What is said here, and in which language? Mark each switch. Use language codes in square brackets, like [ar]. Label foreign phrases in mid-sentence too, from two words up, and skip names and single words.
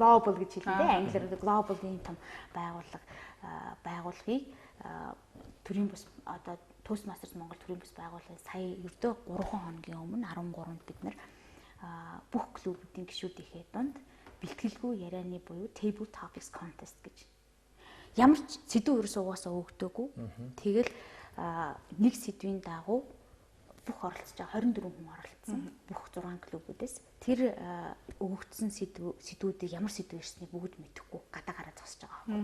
[mn] Global гэж хэлдэг. Англиар global ийм том байгууллагыг төрийн бус одоо Toastmasters Монгол төрийн бус байгууллагын сая ердөө 3 хоногийн өмнө 13-нд бид нар бүх клубүүдийн гишүүдийнхээ дунд бэлтгэлгүй ярианы буюу [en] table topics contest [mn] гэж ямар ч сэдв ерөөсөө угаасаа өгдөөгүй. Тэгэл нэг сэдвийн дагуу бүх оролцож байгаа 24 хүн оролцсон. Бүх 6 клубүүдээс тэр өгөгдсөн сэдвүүдийг ямар сэдв ирснийг бүгд мэдэхгүй гадаа гараад зогсож байгаа.